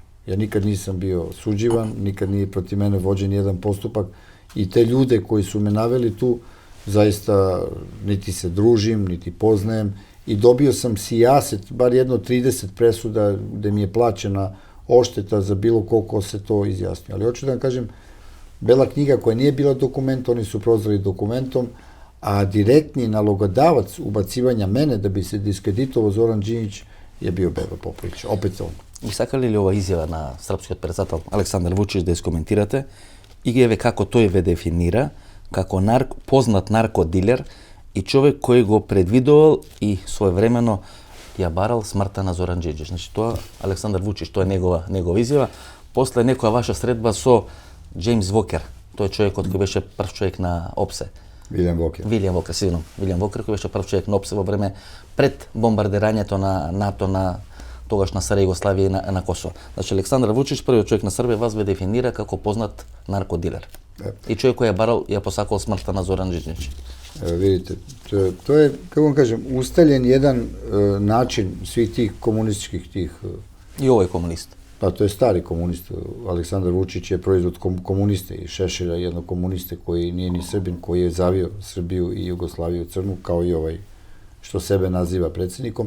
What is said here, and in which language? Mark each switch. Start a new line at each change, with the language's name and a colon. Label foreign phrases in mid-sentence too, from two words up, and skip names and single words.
Serbian: Ja nikad nisam bio suđivan, nikad nije protiv mene vođen jedan postupak i te ljude koji su me naveli tu, zaista niti se družim, niti poznajem i dobio sam sijaset, bar jedno 30 presuda gde mi je plaćena ošteta za bilo ko se to izjasnio. Ali hoću da vam kažem, bela knjiga koja nije bila dokument, oni su prozvali dokumentom, a direktni nalogodavac ubacivanja mene da bi se diskreditovao Zoran Đinđić je bio Beba Popović, opet on.
Macedonian: И сакали ли ова изјава на српскиот председател Александар Вучич да искоментирате и еве како тој ве дефинира како познат наркодилер и човек кој го предвидувал и своевремено ја барал смртта на Зоран Џинđić. Значи тоа Александар Вучич, тоа е негова изјава. После некоја ваша средба со Джеймс Вокер, тој е човекот кој беше прв човек на ОПСЕ. Вилијам Вокер, Вилијам Вокер кој беше прв човек на ОПСЕ во време пред бомбардирањето на НАТО на тогашна Стара Југославија и на Косово. Значи Александар Вучич, првиот човек на Србија, вас ве дефинира како познат наркодилер. И човек кој ја барал и ја посакал смртта на Зоран Џинđić.
Serbian: Vidite, to je, kako vam kažem, ustaljen jedan način svih tih komunističkih tih... I ovo je komunist. Pa to je stari komunist. Aleksandar Vučić je proizvod komuniste i Šešelja, jednog komuniste koji nije ni Srbin, koji je zavio Srbiju i Jugoslaviju crnu, kao i ovaj što sebe naziva predsjednikom.